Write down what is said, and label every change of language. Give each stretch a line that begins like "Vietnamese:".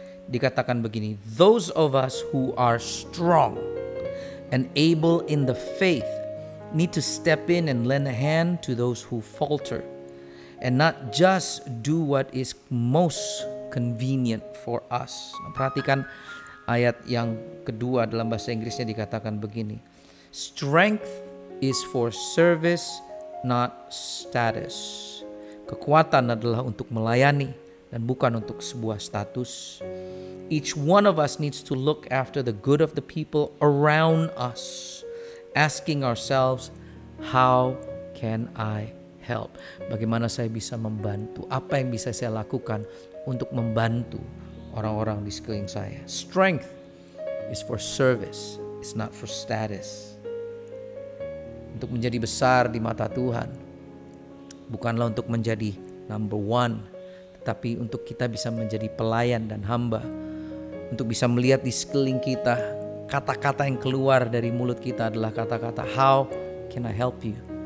Indonesian: Dikatakan begini,
English: those of us who are strong and able in the faith need to step in and lend a hand to those who falter, and not just do what is most convenient for us.
Indonesian: Nah, perhatikan ayat yang kedua dalam bahasa Inggrisnya dikatakan begini.
English: Strength is for service, not status.
Indonesian: Kekuatan adalah untuk melayani dan bukan untuk sebuah status.
English: Each one of us needs to look after the good of the people around us, asking ourselves, how can I help?
Indonesian: Bagaimana saya bisa membantu? Apa yang bisa saya lakukan untuk membantu orang-orang di sekeliling saya?
English: Strength is for service, it's not for status.
Indonesian: Untuk menjadi besar di mata Tuhan bukanlah untuk menjadi
English: number one,
Indonesian: tetapi untuk kita bisa menjadi pelayan dan hamba. Untuk bisa melihat di sekeliling kita, kata-kata yang keluar dari mulut kita adalah kata-kata,
English: how can I help you?